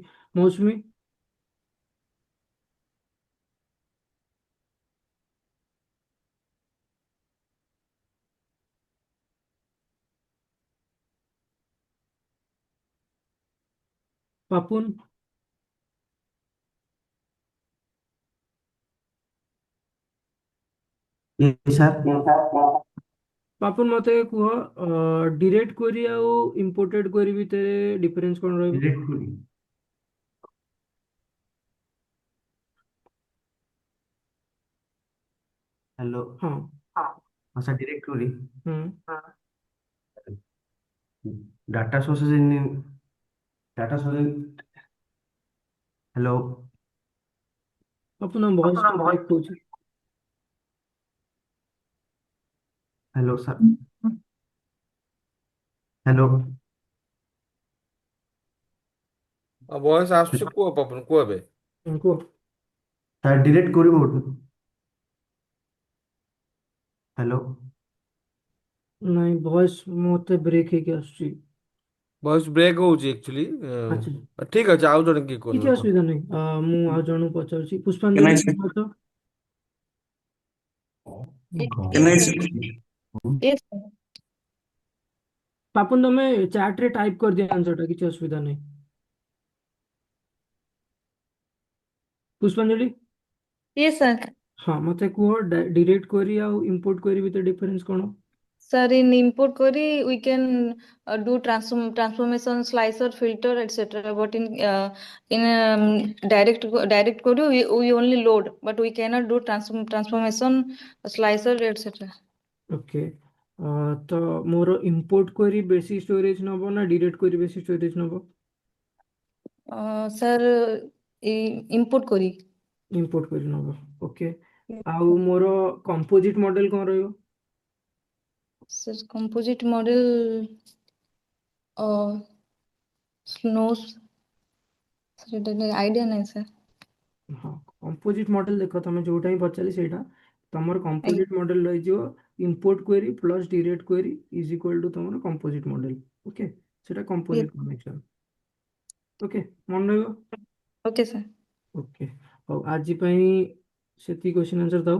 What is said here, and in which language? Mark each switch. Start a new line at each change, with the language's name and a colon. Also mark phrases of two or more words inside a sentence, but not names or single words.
Odia: ମୌସୁମୀ ପାପୁନ ପାପୁନ ମତେ କୁହ
English: direct query
Odia: ଆଉ
English: imported query
Odia: ଭିତରେ ଡିଫରେନ୍ସ କଣ ରହିବ?
English: direct query hello
Odia: ହଁ
English: हाँ sir direct query ହୁଁ data sources in data sources hello
Odia: ପାପୁନ ଭଏସ ଟା ବ୍ରେକ୍ ହଉଛି।
English: hello sir hello
Odia: ବୟସ ଆସୁଛି କୁହ ପପନ କୁହ ଏବେ। କୁହ।
English: sir direct query mode hello
Odia: ନାଇଁ ଭଏସ ମତେ ବ୍ରେକ୍ ହେଇକି ଆସୁଛି।
English: voice break
Odia: ହଉଛି ଆକ୍ଚୁଆଲି। ଆଚ୍ଛା ଠିକ ଅଛି ଆଉ ଜଣେ କିଏ କିଛି କୁହନ୍ତୁ କୁହ। ଅସୁବିଧା ନାହିଁ। ମୁଁ ଆଉ ଜଣଙ୍କୁ ପଚାରୁଛି।
English: Can I
Odia: ପୁଷ୍ପାଞ୍ଜଳି
English: say?
Odia: ତୁମ ତ
English: Can I गॉड say? Yes,
Odia: ପାପୁନ ତମେ ଚାଟ୍ ରେ ଟାଇପ କରିଦିଅ ଆନ୍ସରଟା, କିଛି ଅସୁବିଧା ନାହିଁ। ପୁଷ୍ପାଞ୍ଜଳି
English: yes, sir.
Odia: ହଁ ମତେ କୁହ
English: direct query
Odia: ଆଉ
English: import query
Odia: ଭିତରେ ଡିଫରେନ୍ସ କଣ?
English: Sir, in import query, we can do transformation, slicer, filter, etc. But in direct query, we only load, but we cannot do transformation, slicer, etc. ଓକେ ତ ମୋର import query ବେଶୀ ଷ୍ଟୋରେଜ ନବ ନା direct query ବେଶୀ ଷ୍ଟୋରେଜ ନବ? Sir, import query. import query
Odia: ନବ। ଓକେ ଆଉ ମୋର
English: composite model
Odia: କଣ ରହିବ?
English: Sir, composite model, snows.
Hindi: सर, आइडिया नहीं सर.
Odia: ହଁ
English: composite model
Odia: ଦେଖ ତମେ ଯୋଉଟା ହିଁ ପଚାରି ସେଇଟା ତମର
English: composite model
Odia: ରହିଯିବ
English: import query plus direct query is equal to
Odia: ତମର
English: composite model.
Odia: ଓକେ ସେଟା
English: Yes. composite connection.
Odia: ଓକେ ମନେ ରହିବ।
English: Okay, sir.
Odia: ଓକେ ହଉ ଆଜି ପାଇଁ ସେତିକି
English: question answer
Odia: ଦାও।